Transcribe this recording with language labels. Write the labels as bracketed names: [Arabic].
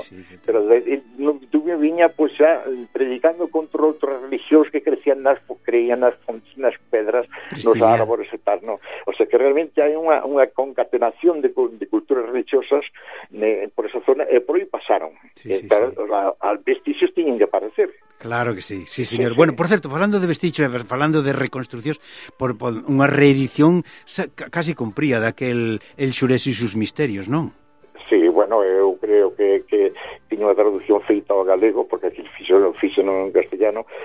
[Galician] Sí, sí, pero Dumio viña, pois, pues, predicando contra outros religiosos que crecían creían nas pedras, nos árboles e tal, ¿no? O sea, que realmente hai unha concatenación de culturas religiosas por esa zona, e por aí pasaron. Claro, vestigios tiñen que aparecer. Claro que sí, sí, señor. [Spanish] Sí, sí. Bueno, por cierto, hablando de vestigios, hablando de reconstrucciones, por una reedición casi cumplida de aquel El Xurés y sus misterios, ¿no? Sí, bueno, yo creo que tiene una traducción [Galician] feita a galego, [Spanish] porque aquí fixo en castellano.